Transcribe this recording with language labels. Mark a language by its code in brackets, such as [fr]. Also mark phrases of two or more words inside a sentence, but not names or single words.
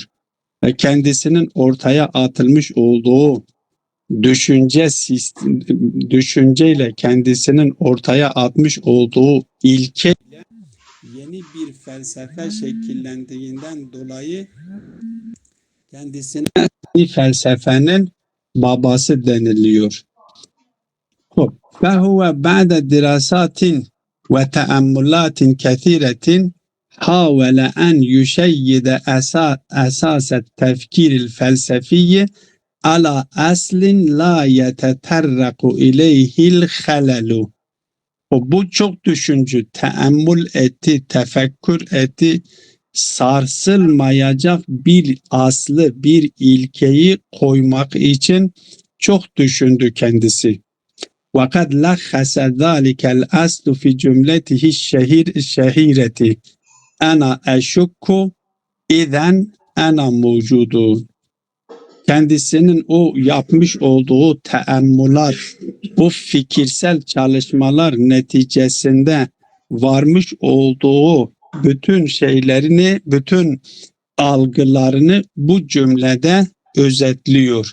[tr] Ve kendisinin ortaya atılmış olduğu düşünceyle kendisinin ortaya atmış olduğu ilke yeni bir felsefe şekillendiğinden dolayı kendisine yeni felsefenin babası deniliyor. [ar] فهو بعد دراسات وتأملات كثيرة حاول أن يشيد أساس التفكير الفلسفي على أصل لا يتطرق إليه الخلل. [tr] Bu çok düşüncü, teemmül etti, tefekkür etti, sarsılmayacak bir aslı, bir ilkeyi koymak için çok düşündü kendisi. [ar] وَقَدْ لَخَّسَ ذَٰلِكَ الْأَصْلُ فِي جُمْلَتِهِ الشَّهِيرَةِ اَنَا اَشُكُّ اِذَنْ اَنَا مَوْجُودٌ. [tr] Kendisinin o yapmış olduğu teemmülat, bu fikirsel çalışmalar neticesinde varmış olduğu bütün şeylerini, bütün algılarını bu cümlede özetliyor.